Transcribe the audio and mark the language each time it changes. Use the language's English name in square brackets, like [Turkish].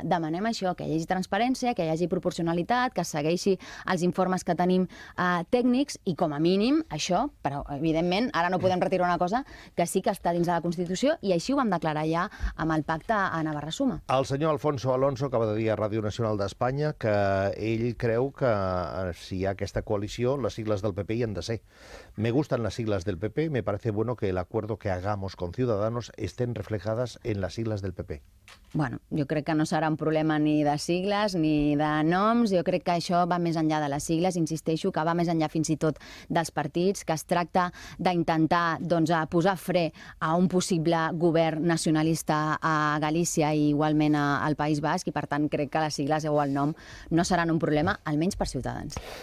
[Catalan] Demanem això, que hi hagi transparència, que hi hagi proporcionalitat, que segueixi els informes que tenim tècnics i, com a mínim, això, però, evidentment, ara no podem retirar una cosa que sí que està dins de la Constitució i així ho vam declarar ja amb el pacte a Navarra-Suma. El senyor Alfonso Alonso acaba de dir a Ràdio Nacional d'Espanya que ell creu que si hi ha aquesta coalició, les sigles del PP hi han de ser. [Spanish] Me gustan las siglas del PP, me parece bueno que el acuerdo que hagamos con Ciudadanos estén reflejadas en las siglas del PP. [Catalan] Bueno, jo crec que no serà un problema ni de sigles ni de noms, jo crec que això va més enllà de les sigles, insisteixo, que va més enllà fins i tot dels partits, que es tracta d'intentar posar fre a un possible govern nacionalista a Galícia i igualment al País Basc, i per tant crec que les sigles o el nom no seran un problema, almenys per Ciutadans.